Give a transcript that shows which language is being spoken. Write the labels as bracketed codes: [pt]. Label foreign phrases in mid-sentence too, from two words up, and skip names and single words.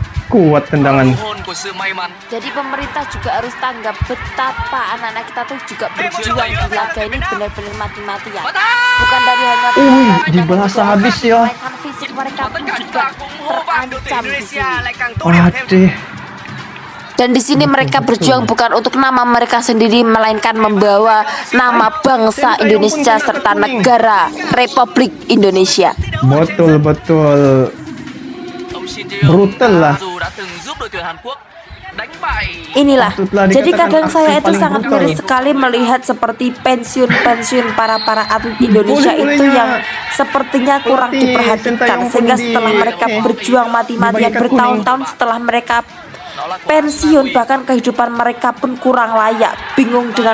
[id] kuat tendangan. [vi] Hồn của sự may mắn. [id] Jadi pemerintah juga harus tanggap betapa anak-anak kita tuh juga berjuang di laga ini benar-benar mati-matian. Bukan dari hanya dibalas habis ya. melainkan fisik mereka [vi] Và [id] pun [vi] tất cả chúng [id] juga [vi] ta cùng hô vang đội tuyển [id] terancam di [vi] Indonesia [id] sini. [vi] lại càng tốt đẹp thêm. [id] Aduh. Dan di sini mereka berjuang bukan untuk nama mereka sendiri, melainkan membawa nama bangsa Indonesia serta negara Republik Indonesia. Betul. [vi] Ông Shin Tae-yong [id] Brutal lah. [vi] dù đã từng giúp đội tuyển Hàn Quốc đánh bại [id] Inilah, Patutlah jadi dikatakan kadang aksi saya itu paling sangat brutal. miris sekali melihat seperti pensiun para atlet Indonesia itu Boleh-bolehnya yang sepertinya kurang pelatih diperhatikan, Sintayong sehingga pun setelah mereka berjuang mati-matian dibagikan kuning. bertahun-tahun setelah mereka pensiun, bahkan kehidupan mereka pun kurang layak, bingung dengan